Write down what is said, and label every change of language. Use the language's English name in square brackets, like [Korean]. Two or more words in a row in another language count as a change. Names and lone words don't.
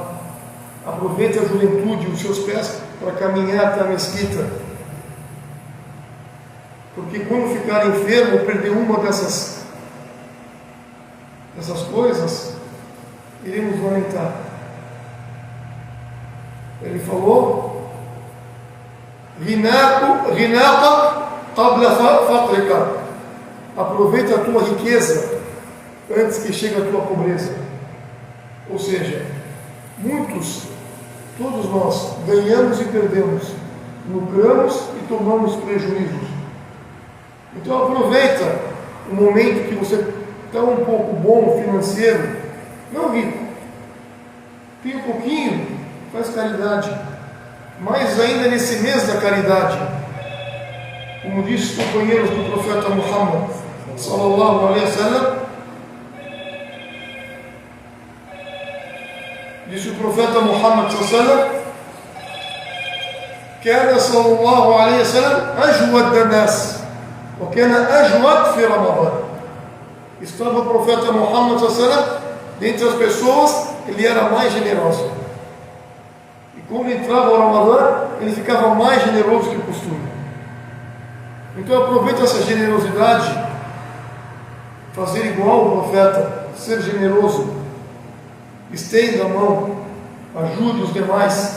[Portuguese] Aproveita a juventude, os seus pés, para caminhar até a mesquita. Porque quando ficar enfermo, perder uma dessas coisas, iremos lamentar. Ele falou: [Arabic] غناك قبل فقرك. [Portuguese] Aproveita a tua riqueza antes que chegue a tua pobreza. Ou seja, todos nós ganhamos e perdemos, lucramos e tomamos prejuízos. Então aproveita o momento que você está um pouco bom financeiro, não rico, tem um pouquinho, faz caridade. Mais ainda nesse mês da caridade, como disse os companheiros do profeta Muhammad [Arabic] صلى الله عليه وسلم, [Portuguese] disse o profeta Muhammad [Arabic] صلى الله عليه وسلم, كان صلى الله عليه وسلم أجود الناس وكان أجود في رمضان. [Portuguese] Estava o profeta Muhammad [Arabic] صلى الله عليه وسلم, [Portuguese] dentre as pessoas, ele era mais generoso. Quando entrava o Ramadã, ele ficava mais generoso que o costume. Então aproveita essa generosidade, fazer igual o profeta, ser generoso, estenda a mão, ajude os demais.